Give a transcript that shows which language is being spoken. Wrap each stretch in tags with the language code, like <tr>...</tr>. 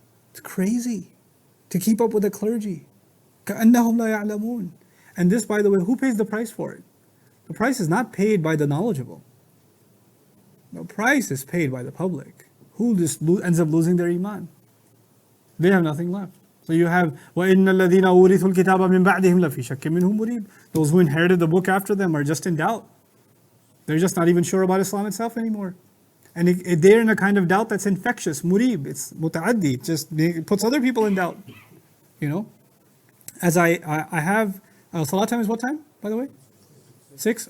<en>It's crazy to keep up with the clergy.</en> <ar>كَأَنَّهُمْ لَا يَعْلَمُونَ.</ar> <en>And this, by the way, who pays the price for it? The price is not paid by the knowledgeable. The price is paid by the public, who just ends up losing their iman. They have nothing left. So you have</en> <ar>وَإِنَّ الَّذِينَ أُورِثُوا الْكِتَابَ مِنْ بَعْدِهِمْ لَفِي شَكٍّ مِّنْهُ مُرِيبٍ.</ar> <en>Those who inherited the book after them are just in doubt. They're just not even sure about Islam itself anymore. And they're in a kind of doubt that's infectious, murib, it's muta'addi, it puts other people in doubt. As I have, salat time is what time, by the way? 6?</en>